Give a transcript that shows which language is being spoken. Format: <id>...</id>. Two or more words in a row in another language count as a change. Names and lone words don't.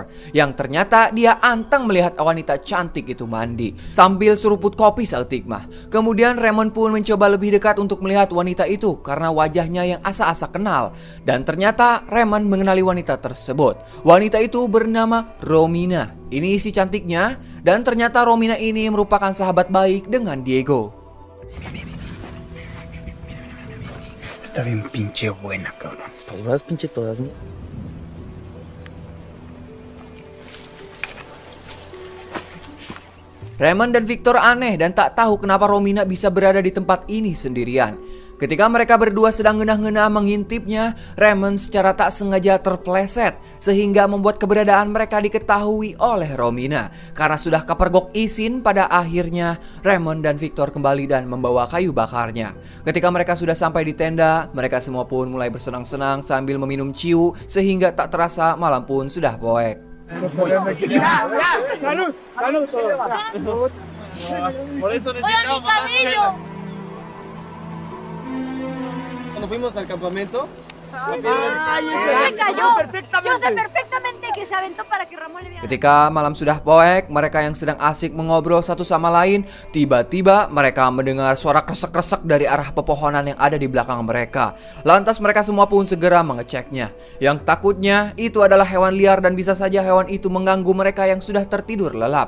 <id>Yang ternyata dia anteng melihat wanita cantik itu mandi sambil seruput kopi</id> <su>saeutik mah.</su> <id>Kemudian Raymond pun mencoba lebih dekat untuk melihat wanita itu karena wajahnya yang asa-asa kenal. Dan ternyata Raymond mengenali wanita tersebut. Wanita itu bernama Romina. Ini si cantiknya, dan ternyata Romina ini merupakan sahabat baik dengan Diego.</id> <es>Está bien pinche buena, cabrón. Pues vas pinche todas, ¿no?</es> <id>Raymond dan Victor aneh dan tak tahu kenapa Romina bisa berada di tempat ini sendirian. Ketika mereka berdua sedang ngenah-ngenah mengintipnya, Raymond secara tak sengaja terpleset sehingga membuat keberadaan mereka diketahui oleh Romina. Karena sudah kepergok izin, pada akhirnya Raymond dan Victor kembali dan membawa kayu bakarnya. Ketika mereka sudah sampai di tenda, mereka semua pun mulai bersenang-senang sambil meminum ciu sehingga tak terasa malam pun sudah poek.</id> <es>Salud, salud, salud. Por eso necesitamos más. Cuando fuimos al campamento, Me cayó. Yo sé perfectamente que se aventó para que Ramón le viera.</es> <id>Ketika malam sudah poek, mereka yang sedang asik mengobrol satu sama lain, tiba-tiba mereka mendengar suara kresek-kresek dari arah pepohonan yang ada di belakang mereka. Lantas mereka semua pun segera mengeceknya. Yang takutnya itu adalah hewan liar dan bisa saja hewan itu mengganggu mereka yang sudah tertidur lelap.</id>